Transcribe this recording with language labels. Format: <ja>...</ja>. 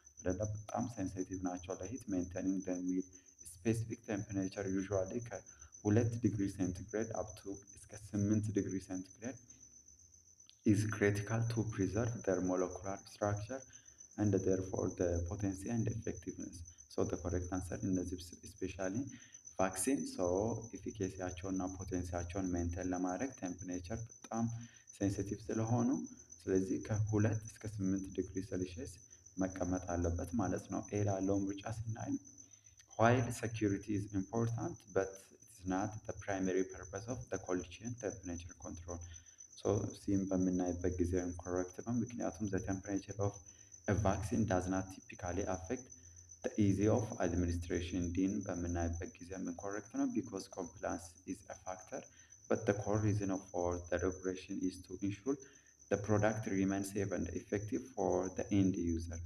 <en>በጣም ሴንሲቲቭ ናቸው ለሂት። ሜንቴኒንግ them with specific temperature usually ከ2 ዲግሪ ሴንቲግሬድ up to እስከ 8 ዲግሪ ሴንቲግሬድ is critical to preserve their molecular structure and therefore the potency and effectiveness.</en> <am>So the correct answer in this especially ቫክሲን ሶ ኢፊኬሲያቸውን እና ፖቴንሲያቸውን ሜንቴን ለማድረግ ቴምፕሬቸር በጣም ሴንሲቲቭ ስለሆኑ ስለዚህ ከ2 እስከ 8 ዲግሪ ሴልሺየስ መቀመጥ አለበት ማለት ነው። ኤ ላለውን ምርጫ ስናይ while security is important but it's not the primary purpose of the cold chain temperature control.</am> <en>ሶ ሲም በምናይበት ጊዜ ኢንኮሬክት ነው። ምክንያቱም the temperature of a vaccine does not typically affect the ease of administration. ዲን በምናይበት ጊዜ ኢንኮሬክት ነው because compliance is a factor but the core reason for the regulation is to ensure the product remains safe and effective for the end user.</en>